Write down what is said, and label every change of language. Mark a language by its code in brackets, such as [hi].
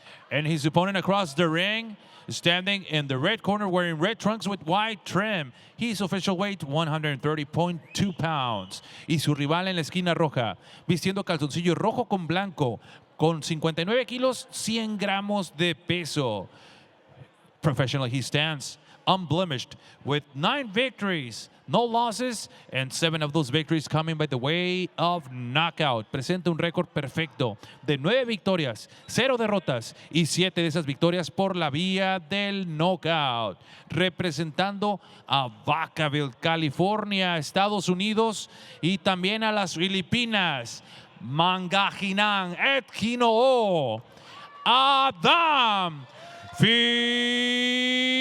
[en] And his opponent across the ring, standing in the red corner wearing red trunks with white trim. His official weight, 130.2 pounds. [es] Y su rival en la esquina roja, vistiendo calzoncillo rojo con blanco, con 59 kilos, 100 gramos de peso. [en] Professionally, he stands unblemished with 9 victories, no losses, and 7 of those victories coming by the way of knockout. [es] Presenta un récord perfecto de 9 victorias, 0 derrotas y 7 de esas victorias por la vía del knockout. Representando a Vacaville, California, Estados Unidos y también a las Filipinas, Mangahinang, Etkinoo, Adam Fiel.